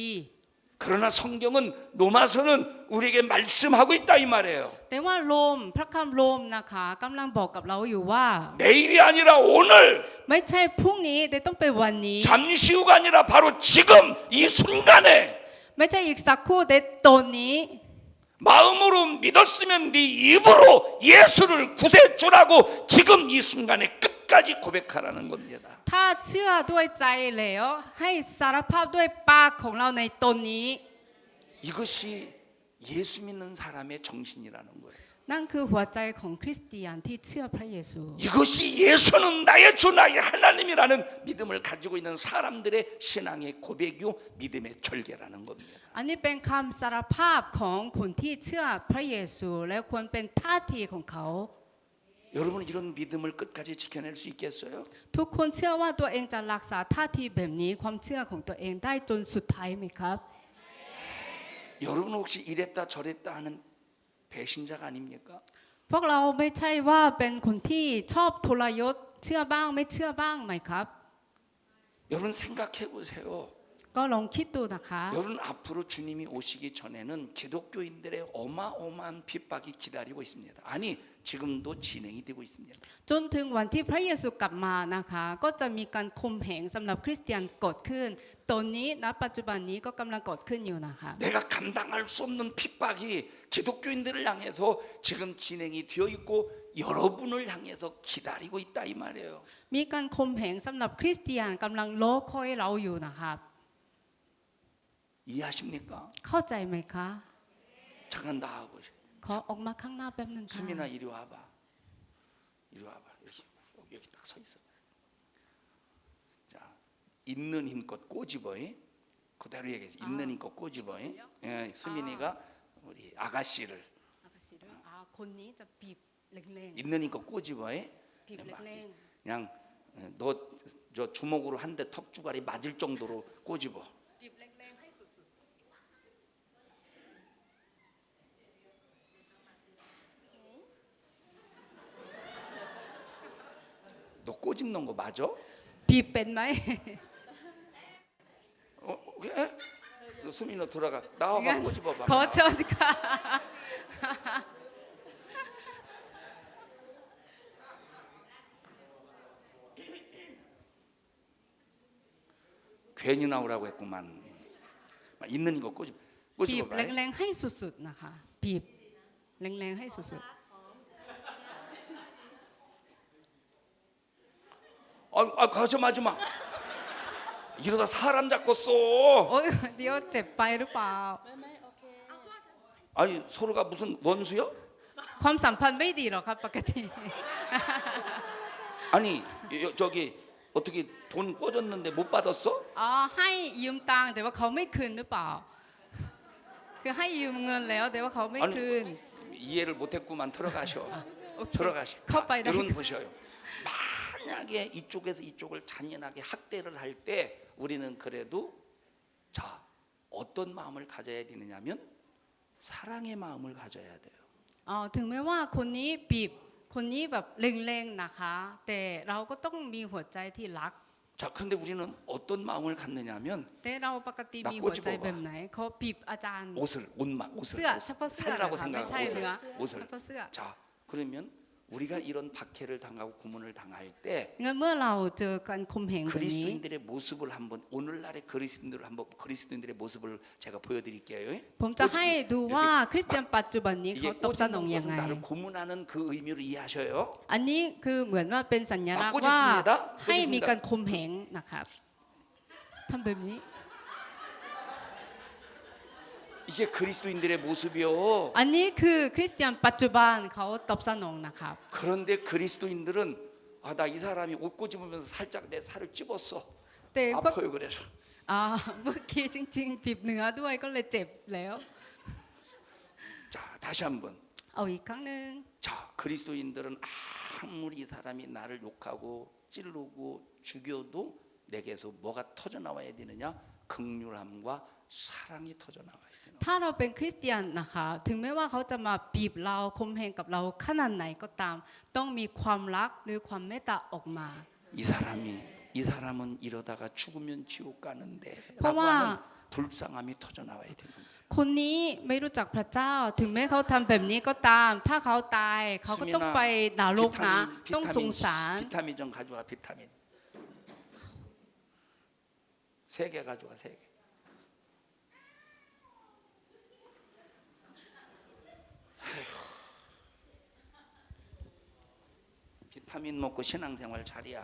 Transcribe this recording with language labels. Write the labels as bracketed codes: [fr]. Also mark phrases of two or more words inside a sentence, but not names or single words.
[ko] 그러나 성경은 로마서는 우리에게 말씀하고 있다 이 말이에요. [th] แต่ว่าโรมพระคำโรมนะคะกำลังบอกกับเราอยู่ว่า [ko] 내일이 아니라 오늘 [th] ไม่ใช่พรุ่งนี้แต่ต้องเป็นวันนี้ [ko] 잠시 후가 아니라 바로 지금 이 순간에 [th] ไม่ใช่อีกสักครู่แต่ตอนนี้ [ko] 마음으로 믿었으면 네 입으로 예수를 구세주라고 지금 이 순간에 끝까지 고백하라는 겁니다. [th] ถ้าเชื่อด้วยใจแล้วให้สารภาพด้วยปากของเราในตนนี้ [ko] 이것이 예수 믿는 사람의 정신이라는 거예요. [th] นั่นคือหัวใจของคริสเตียนที่เชื่อพระเยซู [ko] 이것이 예수는 나의 주 나의 하나님이라는 믿음을 가지고 있는 사람들의 신앙의 고백이요 믿음의 절개라는 겁니다. [th] อันนี้เป็นคำสารภาพของคนที่เชื่อพระเยซูและควรเป็นท่าทีของเขา [ko] 여러분 이런 믿음을 끝까지 지켜낼 수 있겠어요? [th] ทุกคนเชื่อว่าตัวเองจะรักษาท่าทีแบบนี้ความเชื่อของตัวเองได้จนสุดท้ายไหมครับ [ko] 여러분 혹시 이랬다 저랬다 하는 배신자가 아닙니까? [th] พวกเราไม่ใช่ว่าเป็นคนที่ชอบทรยศเชื่อบ้างไม่เชื่อบ้างไหมครับ [ko] 여러분 생각해 보세요. [th] ก็ลองคิดดูนะคะ [ko] 여러분 앞으로 주님이 오시기 전에는 기독교인들의 어마어마한 핍박이 기다리고 있습니다. 아니 지금도 진행이 되고 있습니다. [th] จนถึงวันที่พระเยซูกลับมานะคะก็จะมีการข่มเหงสำหรับคริสเตียนเกิดขึ้นตอนนี้ณปัจจุบันนี้ก็กำลังเกิดขึ้นอยู่นะคะ [ko] 내가 감당할 수 없는 핍박이 기독교인들을 향해서 지금 진행이 되어 있고 여러분을 향해서 기다리고 있다 이 말이에요. [th] มีการข่มเหงสำหรับคริสเตียนกำลังรอคอยเราอยู่นะครับ [ko] 이해하십니까? [th] เข้าใจไหมคะ [ko] 잠깐 나하고 [th] ขอออกมาข้างหน้าแป๊บหนึงค่ะ [ko] 수민아 이리 와봐. 이리 와봐. 여기 딱 서 있어. 자, 있는 힘껏 꼬집어이. 그대로 얘기해. 있는 힘껏 꼬집어이. 예, 수민이가 우리 아가씨를 [th] คนนี้จะบีบแรง [ko] 있는 힘껏 꼬집어이. [th] ๆบีบแรง [ko] 그냥 너 저 주먹으로 한 대 턱주가리 맞을 정도로 꼬집어. [th] ๆบีบแรงๆให้สุด [ko] 너 꼬집는 거 맞아? [th] ๆบีบเป็นไหม [ko] 예? 수민이 너 들어가. 나와봐 [th] งั้น [ko] 꼬집어봐. [th] ขอเชิญค่ะ [ko] 괜히 나오라고 했구만. 있는 거 [th] บีบ [ko] 꼬집어봐. [th] แรงๆให้สุดๆนะคะบีบแรงๆให้สุด [ko] 가서 마지 마. 이러다 사람 잡고 ๆ 써. [th] โอ๊ยเดี๋ยวเจ็บไปหรือเปล่า [ko] 아니 서로가 무슨 원수요? [th] ความสัมพันธ์ไม่ดีหรอกครับปกติ [ko] 아니 저기 어떻게 돈 꿔줬는데 못 받았어? [th] อ๋อให้ยืมตังค์แต่ว่าเขาไม่คืนหรือเปล่า คือให้ยืมเงินแล้วแต่ว่าเขาไม่คืน [ko] 이해를 못했구만. 들어가셔. [th] โอเค [ko] 들어가셔. [th] เข้าไปได้ [ko] 여러분 보셔요. 만약에 이쪽에서 이쪽을 잔인하게 학대를 할 때 우리는 그래도 자 어떤 마음을 가져야 되느냐면 사랑의 마음을 가져야 돼요. [th] อ๋อถึงแม้ว่าคนนี้บีบคนนี้แบบเร่งๆนะคะ แต่เราก็ต้องมีหัวใจที่รัก [ko] 자 그런데 우리는 어떤 마음을 갖느냐면 [th] แต่เราปกติมีหัวใจแบบไหนเขาบีบอาจารย์ [ko] 옷을 옷만 옷을 [th] เสื้อเฉพาะเสื้อ [ko] 살이라고 [th] นะคะไม่ใช่ [ko] 생각하고 [th] เนื้อ [ko] 옷을 [th] เฉพาะเสื้อ [ko] 자 그러면 우리가 이런 박해를 당하고 고문을 당할 때 [th] งั้นเมื่อเราเจอการข่มเหงแบบนี้ [ko] 그리스도인들의 모습을 한번 오늘날의 그리스도인들을 한번 그리스도인들의 모습을 제가 보여드릴게요. [th] ผมจะให้ดูว่าคริสเตียนปัจจุบันนี้ [ko] 이게 [th] เขาตอบสนอง [ko] 꼬집는 [th] ยัง [ko] 것은 [th] ไง [ko] 나를 고문하는 그 의미로 이해하셔요. [th] อันนี้คือเหมือนว่าเป็นสัญลักษณ์ [ko] 꼬집습니다 [th] ว่า [ko] 꼬집습니다 [th] ให้มีการข่มเหงนะครับทำแบบนี้ [ko] 이게 그리스도인들의 모습이요. [th] อันนี้คือคริสเตียนปัจจุบันเขาตอบสนองนะครับ [ko] 그런데 그리스도인들은 아 나 이 사람이 옷 꼬집으면서 살짝 내 살을 찝었어. [th] แต่พวก [ko] 아파요 그래서. [th] เมื่อกี้จริงๆบีบเนื้อด้วยก็เลยเจ็บแล้ว [ko] 자 다시 한번. [th] เอาอีกครั้งหนึ่ง [ko] 자 그리스도인들은 아무리 이 사람이 나를 욕하고 찌르고 죽여도 내게서 뭐가 터져 나와야 되느냐? 긍휼함과 사랑이 터져 나와야 되는. [th] ถ้าเราเป็นคริสเตียนนะคะถึงแม้ว่าเขาจะมาบีบเราข่มเหงกับเราขนาดไหนก็ตาม ต้องมีความรักหรือความเมตตาออกมา [ko] 이 사람은 이러다가 죽으면 지옥 가는데 라고 봐봐. 하는 불쌍함이 터져 나와야 되는 거예요. [th] คนนี้ไม่รู้จักพระเจ้า ถึงแม้เขาทำแบบนี้ก็ตาม ถ้าเขาตายเขาก็ต้องไปนรกนะ ต้องสงสาร [ko] 비타민 좀 가져와 비타민. 3개 가져와 3개. 비타민 먹고 신앙생활 잘이야.